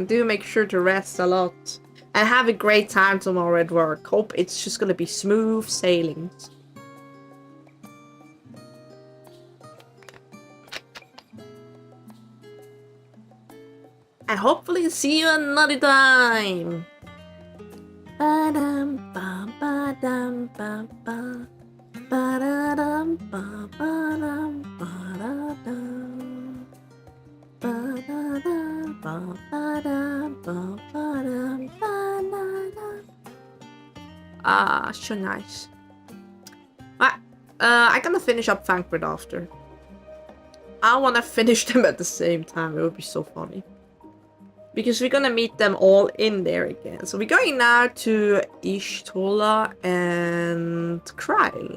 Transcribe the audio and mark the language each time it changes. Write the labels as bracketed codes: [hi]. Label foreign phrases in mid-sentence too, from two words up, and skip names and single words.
[en] Do make sure to rest a lot. And have a great time tomorrow at work. Hope it's just gonna be smooth sailing. And hopefully see you another time. Ba-dum, ba, ba-dum, ba, ba. Ba-da-dum, ba, ba-dum, ba-da-dum. Ba-da-dum, ba, ba-dum, ba, ba-dum, ba-da-dum. Ah, so nice. I'm gonna finish up Frankfurt after. I wanna finish them at the same time. It would be so funny. Because we're gonna meet them all in there again. So we're going now to Ishtola and Kryle.